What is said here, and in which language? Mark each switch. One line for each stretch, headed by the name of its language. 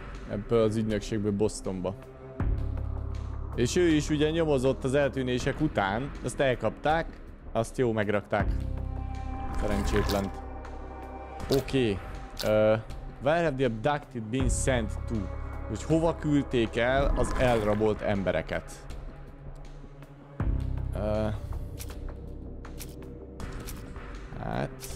Hungarian: Ebből az ügynökségből Bostonba. És ő is ugye nyomozott az eltűnések után, azt elkapták, azt jó megrakták. Szerencsétlent. Oké.
English: Where have the abducted been sent to?
Hungarian: Hogy hova küldték el az elrabolt embereket? Hát...